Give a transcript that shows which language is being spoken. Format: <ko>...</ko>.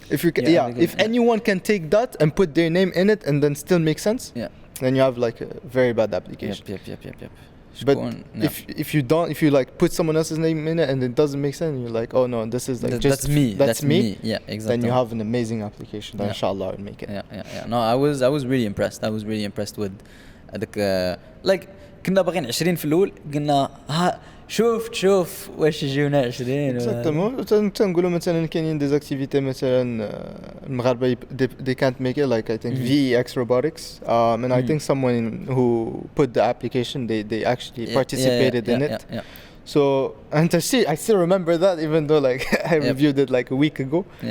<en>If you can, if anyone can take that and put their name in it and then still make sense, then you have like a very bad application. Yep. But if you don't, if you like put someone else's name in it and it doesn't make sense, and you're like, oh no, this is like just that's me. Yeah, exactly. Then you have an amazing application. Then inshallah I'll make it. Yeah. No, I was really impressed. I was really impressed with</en> <ar>هذاك like كنا باغيين 20 في الأول قلنا ها شوف واش يجيونا 20</ar> <fr>exactement.</fr> <ar>تنقولوا مثلا كاينين دي زاكتيفيتي مثلا المغاربه</ar> <en>they can't make it, like I think VEX robotics, and I think someone who put the application they actually participated in it. So and I still remember that even though like I reviewed it like a week ago.</en>